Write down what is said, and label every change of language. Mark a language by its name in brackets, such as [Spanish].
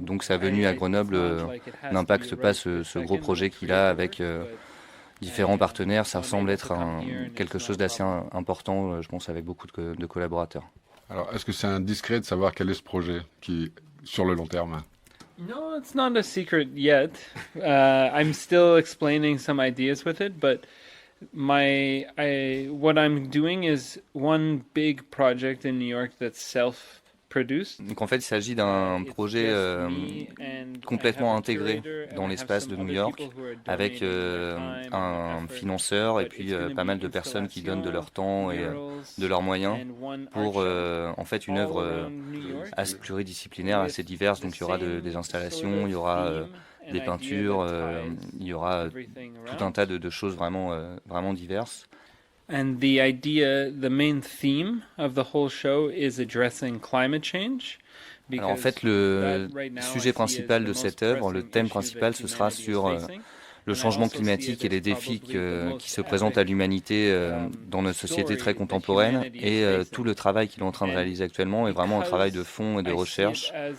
[French] Donc sa venue à Grenoble n'impacte pas ce gros projet qu'il a avec différents partenaires. Ça semble être quelque chose d'assez important, je pense, avec beaucoup de collaborateurs. Alors, est-ce que c'est indiscret de savoir quel est ce projet qui sur le long terme ? [English] No, it's not a secret yet. I'm still explaining some ideas with it, but what I'm doing is one big project in New York that's produced. [French] Donc en fait, il s'agit d'un projet complètement intégré dans l'espace de New York, avec un financeur et puis pas mal de personnes qui donnent de leur temps et de leurs moyens pour en fait une œuvre assez pluridisciplinaire, assez diverse. Donc il y aura des installations, il y aura des peintures, il y aura tout un tas de choses vraiment diverses. [English] And the main theme of the whole show is addressing climate change. [French] Alors en fait, le sujet principal de cette œuvre, le thème principal, ce sera sur le changement climatique et les défis qui se présentent à l'humanité dans notre société très contemporaine, et tout le travail qu'il est en train de réaliser actuellement est vraiment un travail de fond et de recherche